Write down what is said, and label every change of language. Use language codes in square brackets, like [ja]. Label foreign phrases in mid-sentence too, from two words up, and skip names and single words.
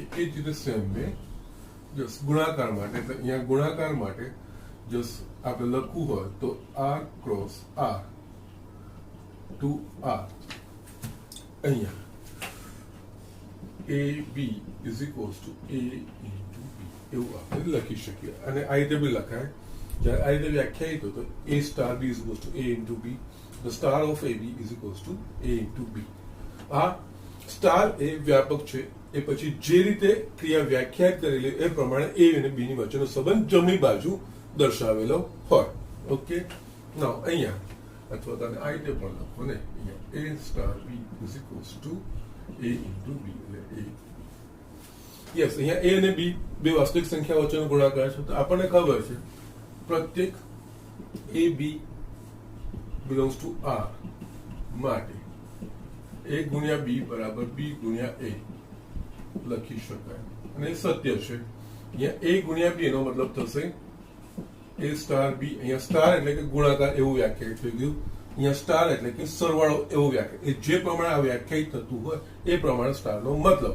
[gu] એ જ રીતે [en] same way [gu] જસ ગુણાકાર માટે, એટલે અહીંયા ગુણાકાર માટે જસ આપણે લખવું હોય તો [en] R cross R to R, [gu] અહીંયા [en] A B is equals to A into B [gu] એવું આપણે લખી શકીએ. અને આ રીતે બી લખાય, જ્યારે આ રીતે વ્યાખ્યાયિત હોય તો [en] A star B is equals to A into B, the star of AB is equals to A into B. [gu] આ સ્ટાર એ વ્યાપક છે, એ પછી જે રીતે ક્રિયા વ્યાખ્યાયિત કરેલી એ પ્રમાણે A અને B ની વચ્ચેનો સંબંધ જમણી બાજુ દર્શાવેલો હોય. [en] okay, now [gu] અહીંયા અથવા તો આ રીતે પણ લખો ને, અહીંયા [en] A star B is equals to A into B, [gu] એટલે A. યસ, અહીંયા A અને B બે વાસ્તવિક સંખ્યા વચ્ચેનો ગુણાકાર છે, તો આપણને ખબર છે પ્રત્યેક [en] AB belongs to R [gu] માટે A ગુણ્યા B બરાબર B ગુણ્યા A લખી શકાય, અને એ સત્ય છે. અહીંયા A ગુણ્યા B એનો મતલબ થશે A સ્ટાર B, અહીંયા સ્ટાર એટલે કે ગુણાકાર એવું વ્યાખ્યાયિત થઈ ગયું, અહીંયા સ્ટાર એટલે કે સરવાળો એવો વ્યાખ્યાયિત, જે પ્રમાણે આ વ્યાખ્યાયિત થતું હોય એ પ્રમાણે સ્ટારનો મતલબ.